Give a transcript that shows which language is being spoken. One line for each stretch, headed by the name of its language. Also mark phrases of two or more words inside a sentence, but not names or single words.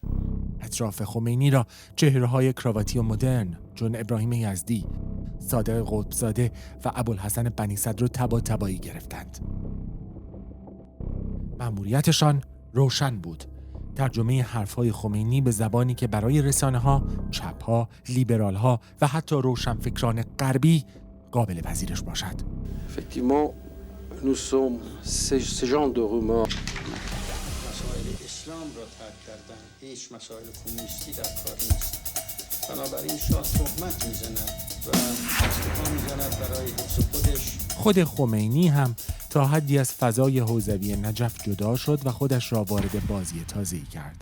Persian: اطراف خمینی را چهره‌های کراواتی و مدرن، چون ابراهیم یزدی، صادق قطبزاده و ابوالحسن بنی صدر رو تبایی گرفتند. مأموریتشان روشن بود: ترجمه حرفهای خمینی به زبانی که برای رسانه‌ها، چپ‌ها، لیبرال‌ها و حتی روشنفکران غربی قابل پذیرش باشد.
French: Effectivement, nous sommes ce genre de rumeurs.
Persian: مسائل اسلام را ترک کردن، هیچ مسائل کمونیستی در کار نیست. بنابراین شاه تهمت میزند و دست میزند برای حفظ خودش. خود خمینی هم تا حدی از فضای حوزوی نجف جدا شد و خودش را وارد بازی تازه‌ای کرد.